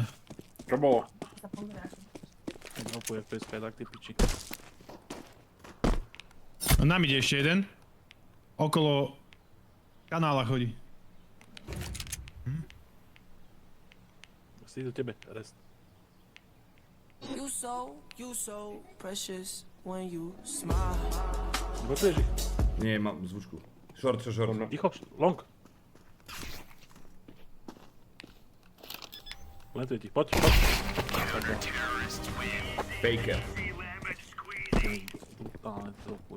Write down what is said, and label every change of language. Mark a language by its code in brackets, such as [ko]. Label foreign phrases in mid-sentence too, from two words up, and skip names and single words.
[sk] Čo bolo? Dropuje FPS, tak ty piči. No nám ide ešte jeden. Okolo kanála chodí. Si do tebe, rest. [en] You so precious when you smile. [sk] Gotuješ ich? Nie, mám zvučku. Short. Ticho, long. Letuje ti, poď. Faker. Brutálne dropuje.